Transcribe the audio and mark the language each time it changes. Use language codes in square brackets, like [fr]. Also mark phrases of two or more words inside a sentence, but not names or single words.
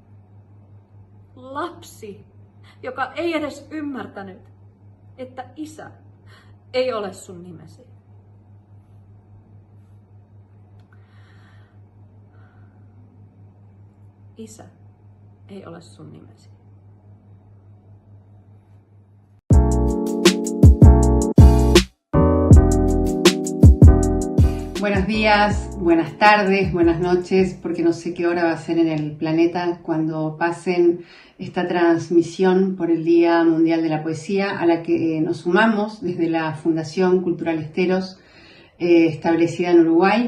[fi] Lapsi, joka ei edes ymmärtänyt, että isä ei ole sun nimesi. Isä ei ole sun nimesi. [es] Buenos días, buenas tardes, buenas noches, porque no sé qué hora va a ser en el planeta cuando pasen esta transmisión por el Día Mundial de la Poesía, a la que nos sumamos desde la Fundación Cultural Esteros, establecida en Uruguay.